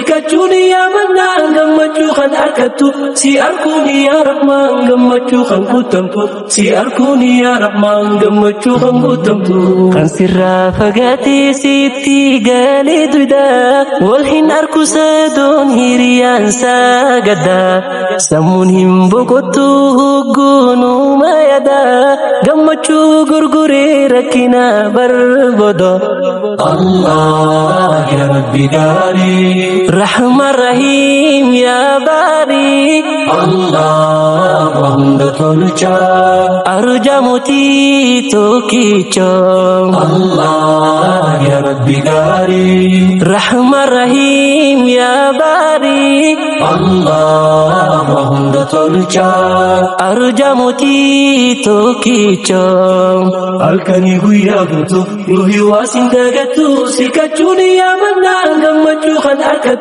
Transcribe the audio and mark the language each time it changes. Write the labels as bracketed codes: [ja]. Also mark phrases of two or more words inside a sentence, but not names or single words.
[om] kachuun yaa mannaan gammachuu kan argattu si arkuun yaa rahmaan gammachuu kan guutamtu si arkuun yaa rahmaan gammachuu kan guutamtu sirraa fagaatee sitti galee duuda wal hin arku sadoon hiriyaan saagada sammuun hin boqottu hogguunuma yaada gammachuu gurguree rakkina barbada Allah ya Rabbi gari Rahman Rahim ya Bari Allah hunda tolucha arja muti tokicha Allah ya Rabbi gari Rahman Rahim ya Bari Allah hunda tolucha arja muti tokicha halkanii guyyaa guutuu ruuhii waa sin dagattu si kachuun yaa mannaan gammachuu kan argattu